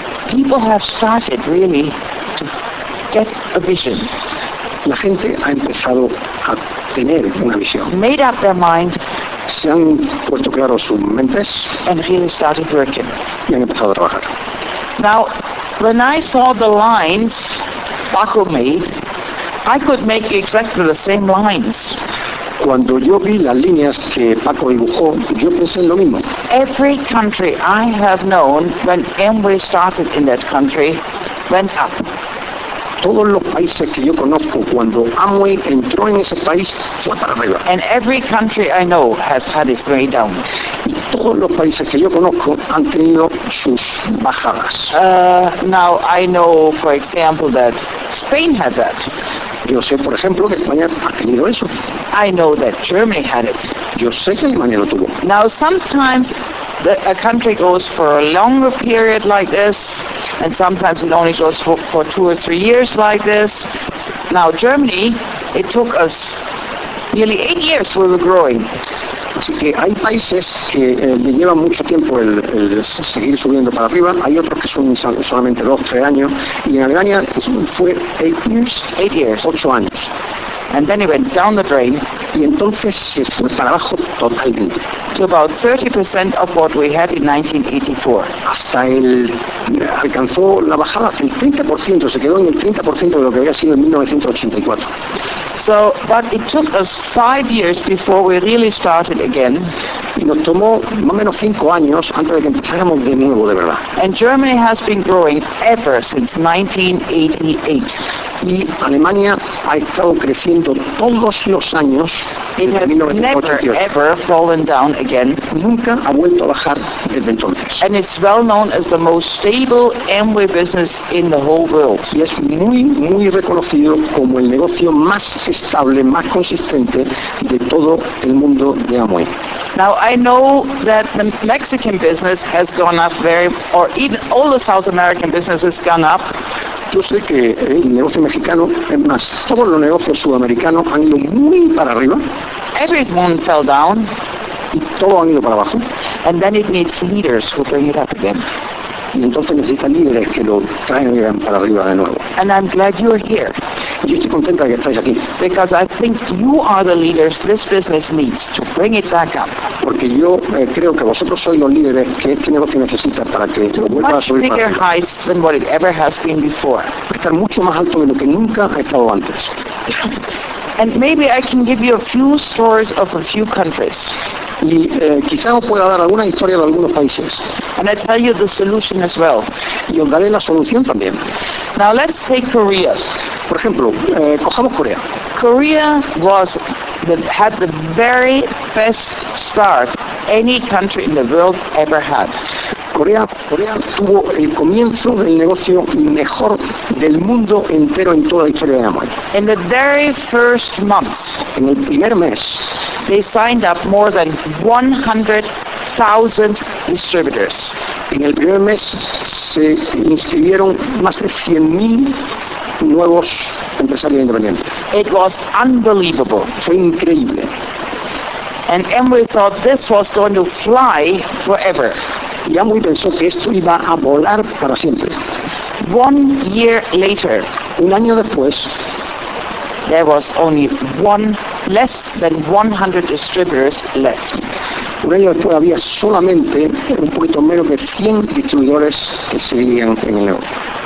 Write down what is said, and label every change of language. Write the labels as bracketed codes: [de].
[en] People have started really to get a vision. [es] La gente ha empezado a tener una visión. [en] Made up their mind [es] se han puesto claros sus mentes [en] and really started working. [es] Y han empezado a trabajar. [en] Now, when I saw the lines Paco made, I could make exactly the same lines. [es] Cuando yo vi las líneas que Paco dibujó, yo pensé en lo mismo. [en] Every country I have known when Amway started in that country went up. [es] Todos los países que yo conozco cuando Amway entró en ese país fue para arriba. [en] And every country I know has had its way down. [es] Y todos los países que yo conozco han tenido sus bajadas. [en] Now I know, for example, that Spain had that. [es] Yo sé, por ejemplo, que España ha tenido eso. [en] I know that Germany had it. [es] Yo sé que Alemania lo tuvo. [en] Now sometimes a country goes for a longer period like this, and sometimes it only goes for two or three years like this. Now Germany, it took us nearly 8 years we were growing. [es] Así que hay países que llevan mucho tiempo el seguir subiendo para arriba, hay otros que son solamente 2-3 años, y en Alemania fue 8 años. [en] And then it went down the drain. [es] Y entonces se fue para abajo totalmente. [en] To about 30% of what we had in 1984. [es] Hasta el alcanzó la bajada hasta el 30%, se quedó en el 30% de lo que había sido en 1984. [en] So, but it took us 5 years before we really started again. [es] Y nos tomó más o menos 5 años antes de que empezáramos de nuevo de verdad. [en] And Germany has been growing ever since 1988. [es] Y Alemania ha estado creciendo todos los años desde 1988. [en] Never ever fallen down again. [es] Nunca ha vuelto a bajar desde entonces. [en] And it's well known as the most stable Amway business in the whole world. [es] Y es muy muy reconocido como el negocio más estable, más consistente de todo el mundo de Amway. [en] Now I know that the Mexican business has gone up very, or even all the South American business has gone up. [es] Yo sé que el negocio mexicano, es más, todos los negocios sudamericanos han ido muy para arriba. [en] Everyone fell down. [es] Y todos han ido para abajo. [en] And then it needs leaders who bring it up again. [es] Y entonces necesitan líderes que lo traigan para arriba de nuevo. [en] And I'm glad you're here. [es] Yo estoy contenta de que estés aquí. [en] Because I think you are the leaders this business needs to bring it back up. [es] Porque yo creo que vosotros sois los líderes que este negocio necesita para que lo vuelva [en] much [es] a subir. [en] Bigger heights than what it ever has been before. [es] Estar mucho más alto de lo que nunca ha estado antes. [en] And maybe I can give you a few stories of a few countries. [es] Y quizás os pueda dar alguna historia de algunos países. [en] And I tell you the solution as well. [es] Y os daré la solución también. [en] Now let's take Korea. [es] Por ejemplo, cojamos Corea. [en] Korea was had the very best start any country in the world ever had. [es] Corea tuvo el comienzo del negocio mejor del mundo entero en toda la historia de Amway. [en] In the very first month, [es] en el primer mes, [en] they signed up more than 100,000 distributors. [es] En el primer mes se inscribieron más de 100,000 nuevos empresarios independientes. [en] It was unbelievable. [es] Fue increíble. [en] And Amway thought this was going to fly forever. [es] Y Amway pensó que esto iba a volar para siempre. [en] 1 year later, [es] un año después, [en] there was only less than 100 distributors left. [es] Un año después había solamente un poquito menos de 100 distribuidores que seguían en el negocio.